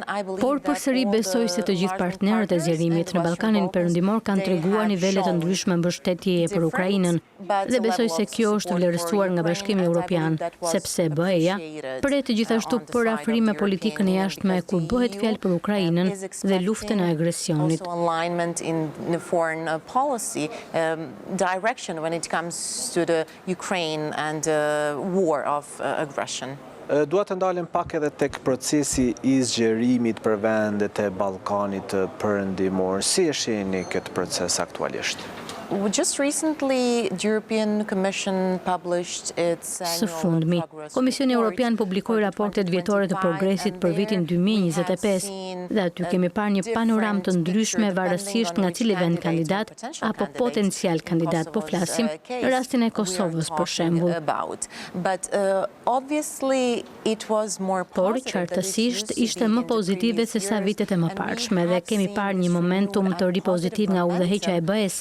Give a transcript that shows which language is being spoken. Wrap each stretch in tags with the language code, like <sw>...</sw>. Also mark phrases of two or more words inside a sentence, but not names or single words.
<sq>Por përsëri besoj se të gjithë partnerët e zgjerimit në Ballkanin Perëndimor kanë treguar nivele të ndryshme mbështetjeje për Ukrainën dhe besoj se kjo është vlerësuar nga Bashkimi Evropian, sepse BE-ja pret gjithashtu për afrime politikën e jashtme kur bëhet fjalë për Ukrainën dhe luftën e agresionit.</sq> <en>The foreign policy direction when it comes to the Ukraine and war of aggression.</en> <sq>Dua të ndalem pak edhe tek procesi i zgjerimit për vendet e Ballkanit të Perëndimor. Si e shihni këtë proces aktualisht?</sq> <en>Just recently, the European Commission published its</en> <sq>Së fundmi, Komisioni Evropian publikoi raportet vjetore të progresit për vitin 2025 dhe aty kemi parë një panoramë të ndryshme varësisht nga cili vend kandidat apo potencial kandidat, po flasim në rastin e Kosovës për shembull. Por qartësisht ishte më pozitive se sa vitet e mëparshme dhe kemi parë një momentum të ri pozitiv nga udhëheqja e BE-s.</sq>